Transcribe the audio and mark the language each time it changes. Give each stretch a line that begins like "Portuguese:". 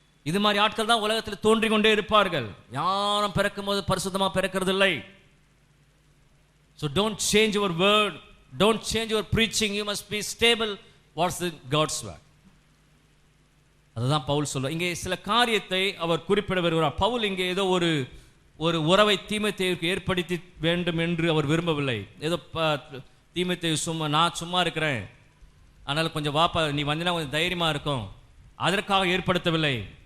Tamil: இது மாதிரி ஆட்கள் தான் உலகத்தில் தோன்றிக் கொண்டே இருப்பார்கள். யாரும் பிறக்கும் போது பரிசுத்தமா பிறக்கிறது இல்லை.
English: So don't change your word, don't change your preaching. You must be stable what's the God's word.
Tamil: அதுதான் பவுல் சொல்றார். இங்கே சில காரியத்தை அவர் குறிப்பிட வருகிறார். பவுல் இங்கே ஏதோ ஒரு உறவை தீமோத்தேயுவுக்கு ஏற்படுத்தி வேண்டும் என்று அவர் விரும்பவில்லை. ஏதோ தீமோத்தேயு நான் சும்மா இருக்கிறேன், அதனால் கொஞ்சம் வாப்பா நீ வந்தினா கொஞ்சம் தைரியமா இருக்கும், அதற்காக ஏற்படுத்தவில்லை.